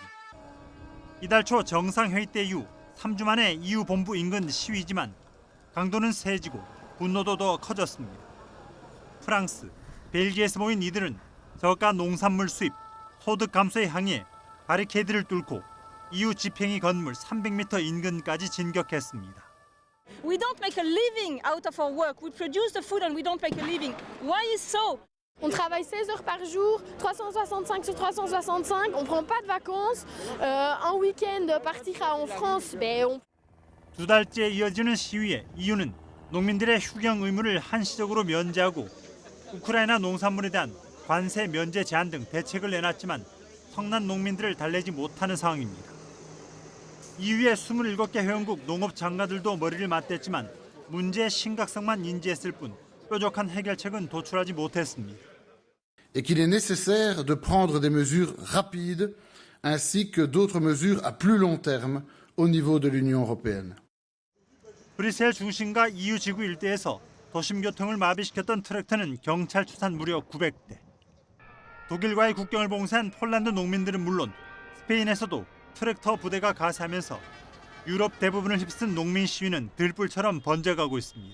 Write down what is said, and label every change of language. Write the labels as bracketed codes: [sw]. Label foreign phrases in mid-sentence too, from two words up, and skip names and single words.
[ko] 이달 초 정상회의 때 이후 3주 만에 EU 본부 인근 시위지만 강도는 세지고 분노도 더 커졌습니다. 프랑스, 벨기에에서 모인 이들은 저가 농산물 수입, 소득 감소에 항의해 바리케이드를 뚫고 EU 집행위 건물 300m 인근까지 진격했습니다. [en] We don't make a living out of our work. We produce the food and we don't make a living. Why is so? [fr] On travaille 16 heures par jour, 365 sur 365, on prend pas de vacances. Un week-end partir en France, [ko] 두 달째 이어지는 시위의 이유는 농민들의 휴경 의무를 한시적으로 면제하고 우크라이나 농산물에 대한 관세 면제 제한 등 대책을 내놨지만 성난 농민들을 달래지 못하는 상황입니다. EU의 27개 회원국 농업 장관들도 머리를 맞댔지만 문제의 심각성만 인지했을 뿐 뾰족한 해결책은 도출하지 못했습니다. [fr] Et qu'il est nécessaire de prendre des mesures rapides ainsi que d'autres mesures à plus long terme au niveau de l'Union européenne. [ko] 브뤼셀 중심과 EU 지구 일대에서 도심 교통을 마비시켰던 트랙터는 경찰 추산 무려 900대. 독일과의 국경을 봉쇄한 폴란드 농민들은 물론 스페인에서도 트랙터 부대가 가세하면서 유럽 대부분을 휩쓴 농민 시위는 들불처럼 번져가고 있습니다.